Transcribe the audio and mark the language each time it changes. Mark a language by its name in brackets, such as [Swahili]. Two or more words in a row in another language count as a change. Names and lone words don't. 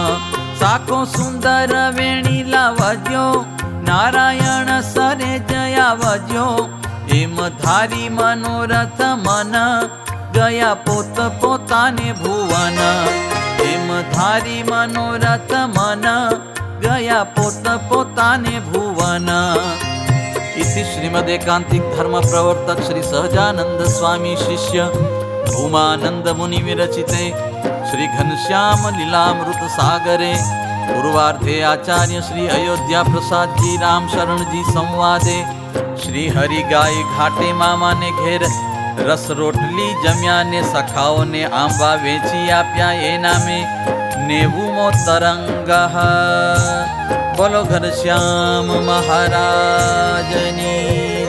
[Gujarati] સાખો સુંદર વેણી લાવજો, નારાયણ સરે જયાવજો. એમ ધારી મનોરથ મન, ગયા પોત પોતાને ભુવન. એમ ધારી મનોરથ મન, ગયા પોત પોતાને ભુવન. [Sanskrit] इति श्रीमदेकांतिक धर्म प्रवर्तक श्री सहजानंद स्वामी शिष्य भूमानंद मुनि विरचिते श्री घनश्याम लीलामृत सागरे पूर्वार्धे आचार्य श्री अयोध्या प्रसाद जी राम शरण जी संवादे [Gujarati] શ્રી હરિ ગાય ઘાટે મામા ને ઘેર રસ રોટલી જમ્યા ને સખાઓ ને આંબા વેચી આપ્યા એ નામે 90 તરંગ। બોલો ઘનશ્યામ મહારાજની।